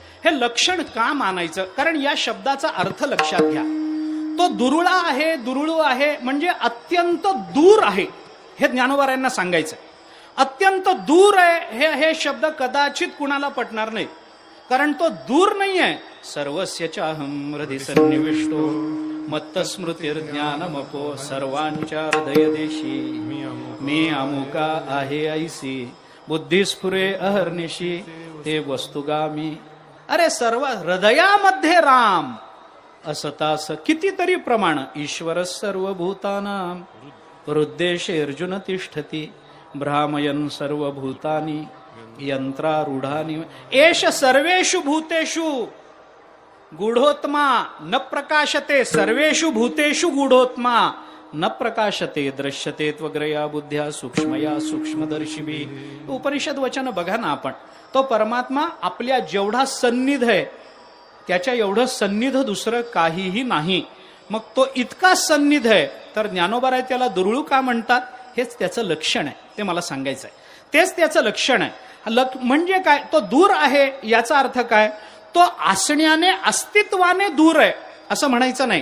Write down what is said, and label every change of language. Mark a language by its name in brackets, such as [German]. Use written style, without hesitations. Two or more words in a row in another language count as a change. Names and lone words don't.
[Marathi] हे लक्षण का मानायचं, कारण या शब्दाचा अर्थ लक्षात घ्या. तो दुर्ळा आहे, दुर्ळू आहे म्हणजे अत्यंत दूर आहे, हे ज्ञानोबारायांना सांगायचं. अत्यंत दूर आहे हे शब्द कदाचित कुणाला पटणार नाही, कारण तो दूर नाही आहे. [Sanskrit] सर्वस्य चाहं हृदि सन्निविष्टो मत्तस्मृतिर्ज्ञानमपो [Marathi] सर्वांच्या हृदय देशी मी अमुका आहे ऐसी बुद्धिस्फुरे अहर्निशी ते वस्तुगामी. अरे सर्व हृदयामध्ये राम असतास कितीतरी प्रमाण. [Sanskrit] ईश्वर सर्वभूतानां हृद्देशे अर्जुन तिष्ठती भ्रामयन् सर्वभूतानि यंत्रारूढानि एष सर्वेषु भूतेषु गूढोत्मा न प्रकाशते. सर्वेषु भूतेषु गूढोत्मा न प्रकाशते दृश्यते त्वग्रया बुद्ध्या सूक्ष्मया सूक्ष्मदर्शिभी. [Marathi] उपनिषद वचन बघा ना आपण. तो परमात्मा आपल्या जेवढा सन्निध आहे त्याच्या एवढं सन्निध दुसरं काहीही नाही. मग तो इतका सन्निध आहे तर ज्ञानोबा त्याला दुर्ळू का म्हणतात, हेच त्याचं लक्षण आहे. ते मला सांगायचं आहे, तेच त्याचं लक्षण आहे. म्हणजे काय, तो दूर आहे याचा अर्थ काय, तो असण्याने अस्तित्वाने दूर आहे असं म्हणायचं नाही.